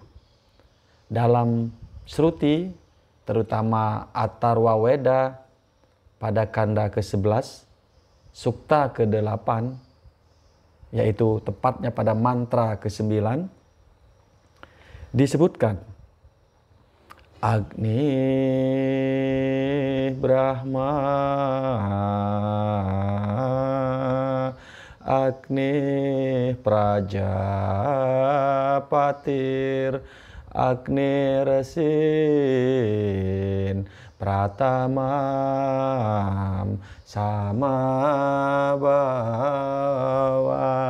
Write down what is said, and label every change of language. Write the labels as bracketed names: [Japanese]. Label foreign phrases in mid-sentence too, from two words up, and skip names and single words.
[Indonesian] Dalam Shruti, terutama Atharva Veda pada kanda ke-11, Sukta ke-8, yaitu tepatnya pada mantra ke-9, disebutkan [Sanskrit] Agni Brahma, Agni Prajapatir, Agni Resin Pratamam Samabawa.